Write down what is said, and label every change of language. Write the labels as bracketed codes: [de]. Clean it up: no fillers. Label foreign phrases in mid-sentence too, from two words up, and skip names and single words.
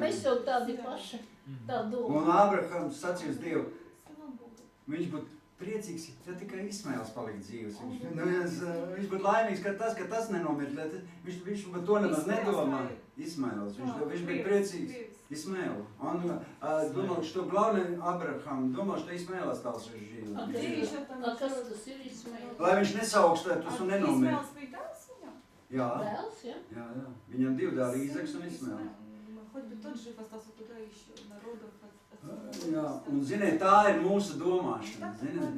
[lv] Mēs jau tādi paši, tā domā. Un Ābrahams sacīja uz Dievu, viņš būtu priecīgs, ja tikai Ismails palikt dzīves. Viņš būtu laimīgs, ka tas nenomirt. Viņš par to nemaz nedomā. Ismails, viņš bija priecīgs. [ru] Ismail. Он думал, что главное Абрахам, думал, что Ismail остался жив. [lv] A kas tas ir Ismails? Lai viņš nesaukstētos un nenomirt. Jā. Dēls, ja? Jā. Viņam 2 dēli, Īzaks un Ismails. Jā, un ziniet, tā ir mūsu domāšana, ziniet?